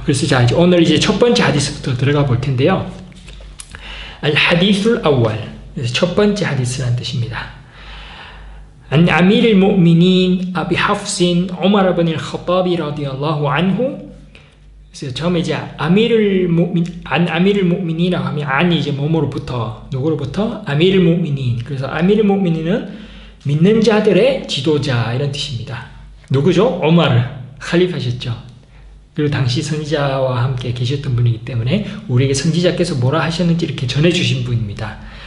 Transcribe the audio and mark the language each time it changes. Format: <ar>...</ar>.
<ko>그래서 오늘 첫 번째 하디스부터 들어가 볼 텐데요.</ko> <ar>al-hadithul awwal,</ar> <ko>첫 번째 하디스라는 뜻입니다.</ko> <ar>عن أمير المؤمنين أبي حفص عمر بن الخطاب رضي الله عنه.</ar> <ko>그래서 처음에 아미르 무민이라고 하면 안이 뭐뭐로부터 누구로부터 아미르 무민인. 그래서 아미르 무민인은 믿는 자들의 지도자 이런 뜻입니다. 누구죠? 오마르 칼리파셨죠. 그리고 당시 선지자와 함께 계셨던 분이기 때문에 우리에게 선지자께서 뭐라 하셨는지 이렇게 전해주신 분입니다.</ko>